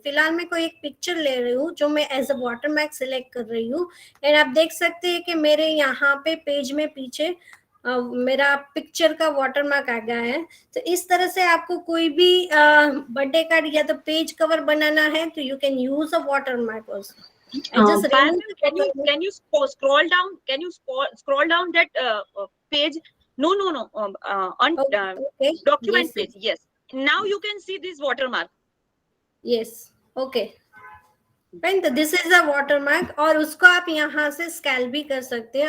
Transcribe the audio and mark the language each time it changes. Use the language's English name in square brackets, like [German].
[Hindi] फिलहाल मैं कोई एक पिक्चर ले रही हूँ जो मैं [English] as a watermark [Hindi] सिलेक्ट कर रही हूँ एंड आप देख सकते हैं कि मेरे यहाँ पे पेज में पीछे मेरा पिक्चर का वाटरमार्क आ गया है. तो इस तरह से आपको कोई भी बर्थडे कार्ड या तो पेज कवर बनाना है तो [English] You can use a watermark also. Can you scroll down? Can you scroll down that page? No. On Okay. document Yes, page. Yes. Now you can see this watermark. Yes. Okay. [Hindi] तो [English] this is a watermark [Hindi] और उसको आप यहाँ से scale भी कर सकते हैं.